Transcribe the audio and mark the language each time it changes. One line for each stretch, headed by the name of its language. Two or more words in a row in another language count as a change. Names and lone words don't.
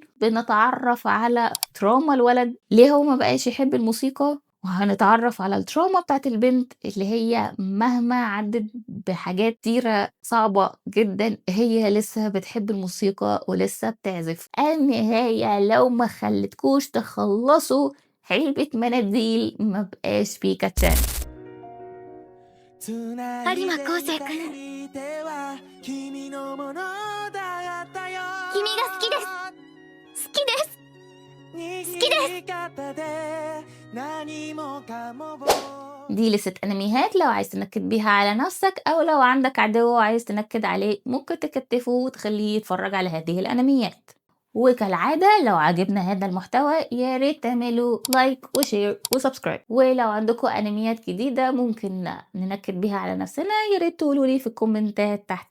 Arabic: بنتعرف على تراما الولد ليه هو ما بقاش يحب الموسيقى، وهنتعرف على التراما بتاعت البنت اللي هي مهما عدت بحاجات كتيرة صعبة جدا هي لسه بتحب الموسيقى ولسه بتعزف. النهاية لو ما خلتكوش تخلصوا علبة مناديل ما بقاش في كاتشان.
Japanese: 有馬昴生君、君が好きです。好きです。好きです。
Arabic: دي لسه انميات لو عايز تنكد بيها على نفسك او لو عندك عدو عايز تنكد عليه ممكن تكتفه وتخليه يتفرج على هذه الانميات. وكالعادة لو عجبنا هذا المحتوى يا ريت تعملوا لايك وشير وسبسكرايب، ولو عندكم انميات جديدة ممكن ننكد بيها على نفسنا يا ريت تقولوا لي في الكومنتات تحت.